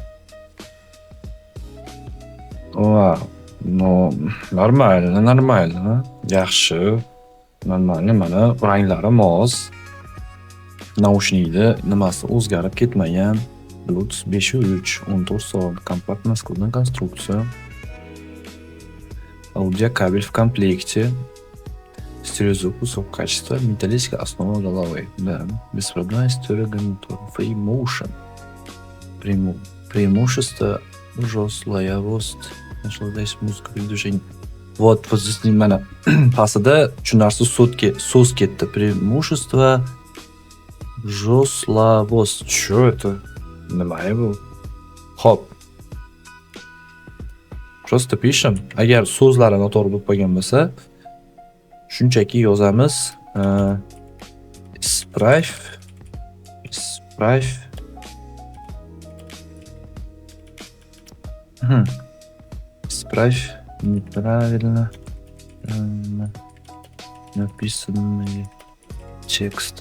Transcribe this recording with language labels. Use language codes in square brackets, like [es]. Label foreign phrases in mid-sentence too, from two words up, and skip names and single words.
[en] Wow, no, [uz] нормально. Yaxshi. Normalniy, mana ranglari mos. Naushnikda nimasi o'zgarib ketmagan. Bluetooth 5.3, 14 soat, [ru] компактная складная конструкция. Аудиокабель в комплекте. Стереозвук высокого качества, металлическая основа головы. Да, беспроводная стереогарнитура. Free Motion. Преимущество жесткость. Наслаждаясь музыкой движений. Вот здесь [uz] mana pastida tushunarsiz so'z ketdi. [ru] Преимущество жесткость. Что это? [uz] Nima bu? Xo'p. [ru] Просто пишем. [uz] Agar so'zlari noto'g'ri bo'lib qolgan bo'lsa, shunchaki yozamiz. [ru] Исправь. Исправь неправильно написанные тексты.